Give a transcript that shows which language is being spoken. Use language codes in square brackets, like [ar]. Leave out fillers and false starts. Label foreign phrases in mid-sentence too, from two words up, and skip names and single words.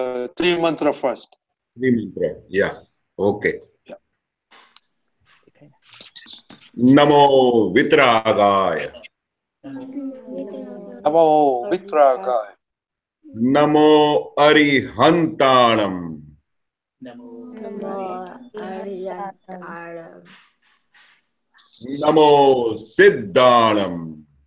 [en] three mantra first. Three mantra. Yeah. Okay. Yeah. [pra] Namo Vitragaya. Namo Vitragaya. Namo Arihantanam. Namo Siddhanam.